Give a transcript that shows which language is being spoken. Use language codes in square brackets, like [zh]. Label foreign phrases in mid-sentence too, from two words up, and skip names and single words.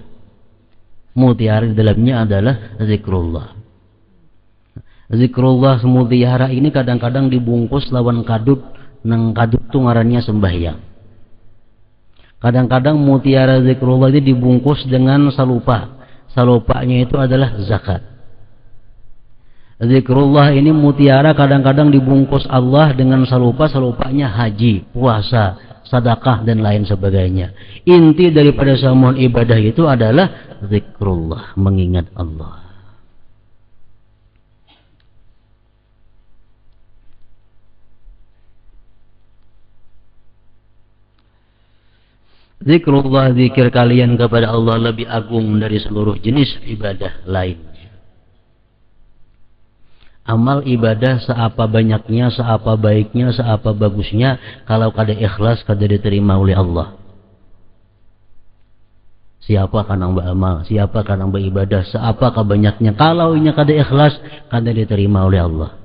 [id] Mutiara di dalamnya adalah zikrullah. [bjn] Zikrullah mutiara ini kadang-kadang dibungkus lawan kadut, nang kadut itu ngarannya sembahyang. [id] Kadang-kadang mutiara zikrullah itu dibungkus dengan salupa. Salupanya itu adalah zakat. Zikrullah ini mutiara kadang-kadang dibungkus Allah dengan salupa, salupanya haji, puasa, sedekah dan lain sebagainya. Inti daripada semua ibadah itu adalah zikrullah, mengingat Allah. Zikrullah, zikir kalian kepada Allah lebih agung dari seluruh jenis ibadah lain. [bjn] Amal ibadah seapa banyaknya, seapa baiknya, seapa bagusnya, kalau kada ikhlas kada diterima oleh Allah. Siapa kan yang beramal, siapa kan yang beribadah, seapa banyaknya, kalau inya kada ikhlas kada diterima oleh Allah.